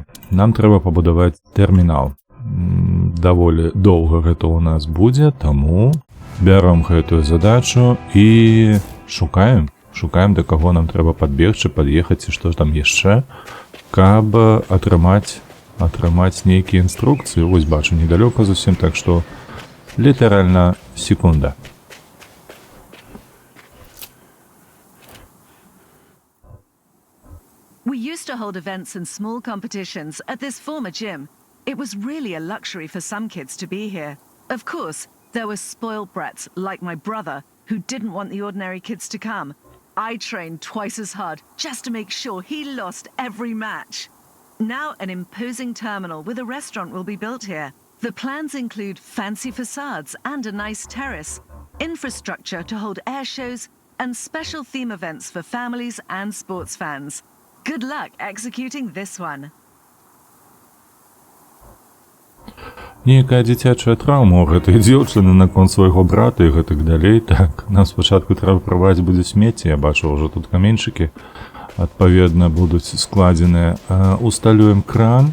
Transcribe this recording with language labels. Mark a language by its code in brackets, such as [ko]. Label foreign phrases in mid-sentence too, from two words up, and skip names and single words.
[be] Нам трэба пабудаваць тэрмінал. Даволі доўга гэта ў нас будзе, таму бяром гэтую задачу і шукаем, да каго нам трэба падбегчы, пад'ехаць і што там яшчэ, каб атрымаць нейкія інструкцыі. Вось бачу, недалёка зусім, так што літаральна секунда. [en] We used to hold events and small competitions at this former gym. It was really a luxury for some kids to be here. Of course, there were spoiled brats like my brother who didn't want the ordinary kids to come. I trained twice as hard just to make sure he lost every match. Now an imposing terminal with a restaurant will be built here. The plans include fancy facades and a nice terrace, infrastructure to hold air shows, and special theme events for families and sports fans. Good luck executing this one. [be] Нейкая дзіцячая траўма ў гэтай дзяўчыны наконт свайго брата і гэтак далей. Так, нам спачатку трэба прыбраць будзе смецце. Я бачу, ўжо тут каменьчыкі адпаведна будуць складзеныя. Усталюем кран.